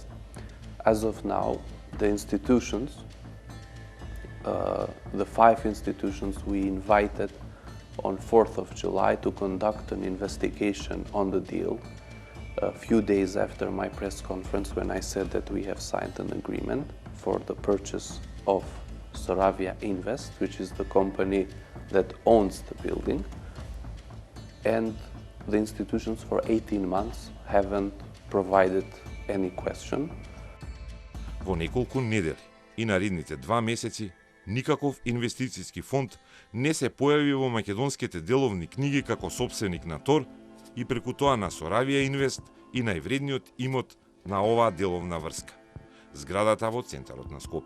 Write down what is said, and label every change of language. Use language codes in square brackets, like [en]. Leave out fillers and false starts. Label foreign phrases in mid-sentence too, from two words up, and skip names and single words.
[en] As of now, the institutions, the 5 institutions we invited on 4th of July to conduct an investigation on the deal, a few days after my press conference when I said that we have signed an agreement for the purchase of Soravia Invest, which is the company that owns the building. And the institutions for 18 months haven't provided any question. [mk] Во неколку недели и наредните 2 месеци никаков инвестицијски фонд не се појави во македонските деловни книги како сопственик на Тор и преку тоа на Соравија Инвест и највредниот имот на оваа деловна врска – зградата во центарот на Скопје.